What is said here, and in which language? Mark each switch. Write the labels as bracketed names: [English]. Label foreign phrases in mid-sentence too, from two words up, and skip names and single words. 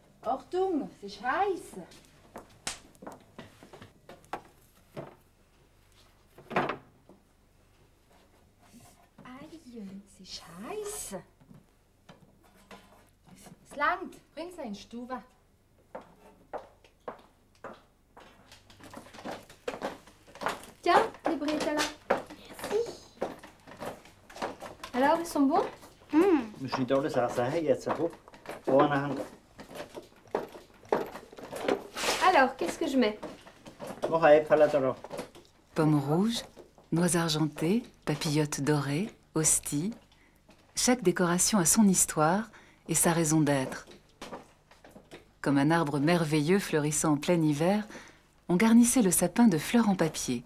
[German] Achtung, es ist heiß. Es ist heiß. Es langt. Bring sie in die Stube. [French] Tiens, les bretelles là. Merci. Alors, ils sont bons? [German] Wir müssen nicht alles sagen jetzt. Vorne hängen. [French] Alors, qu'est-ce que je mets? [German] Noch ein Äpfel drauf. [French] Pommes rouges, noix argentées, papillotes dorées, hosties. Chaque décoration a son histoire et sa raison d'être. Comme un arbre merveilleux fleurissant en plein hiver, on garnissait le sapin de fleurs en papier.